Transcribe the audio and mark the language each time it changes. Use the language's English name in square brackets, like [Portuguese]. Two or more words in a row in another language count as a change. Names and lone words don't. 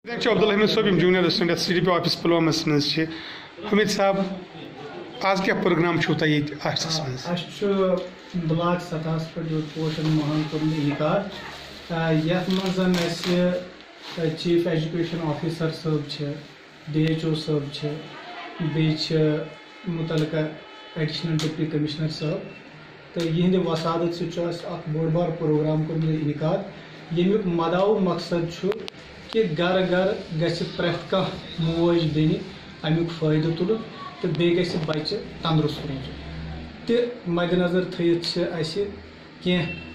[Kashmiri] عبدالحمید صٲب [English] Junior Assistant SDP Office [Kashmiri] پلوامس مز حمید صاحب آج کیا پروگرام چھو تۄہہِ ییٚتہِ آفسس منٛز؟ اَسہِ چھُ بلاک سطحس پٮ۪ٹھ یوٚت پوشن ماہان کوٚرمُت اِنعقاد یتھ منٛز اَسہِ [English] Chief Education Officer [Kashmiri] صٲب چھِ DHO صٲب چھِ بیٚیہِ چھِ مُتعلقہ [English] Additional Deputy Commissioner [Kashmiri] صٲب تہٕ یِہنٛدِ وسادت سۭتۍ چھُ اَسہِ اکھ بوٚڑ بار پروگرام کوٚرمُت اِنعقاد ییٚمیُک مداو مقصد چھُ کہ گھر گھر گژھِ پرٛٮ۪تھ کانٛہہ موج بیٚنہِ امیُک فٲیدٕ تُلُن تہٕ بیٚیہِ گژھِ بچہِ تندرست روزُن تہِ مدِ نظر تھٲیِتھ چھِ اَسہِ کینٛہہ